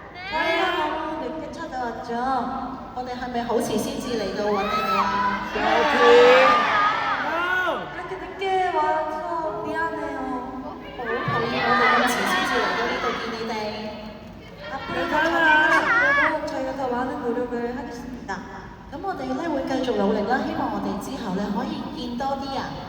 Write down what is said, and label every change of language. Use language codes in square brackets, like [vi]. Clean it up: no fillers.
[ko] 저희가 너무 늦게 찾아왔죠. [yue] 我哋係咪好遲先至嚟到揾你哋啊？ [ko] 이렇게 늦게 와서 미안해요. [yue] 好討厭我哋咁遲先至嚟到呢度見你哋。 [ko] 앞으로 더 잘할 수 있도록 저희가 더 많은 노력을 하겠습니다. [yue] 咁我哋咧會繼續努力啦，希望我哋之後咧可以見多啲人。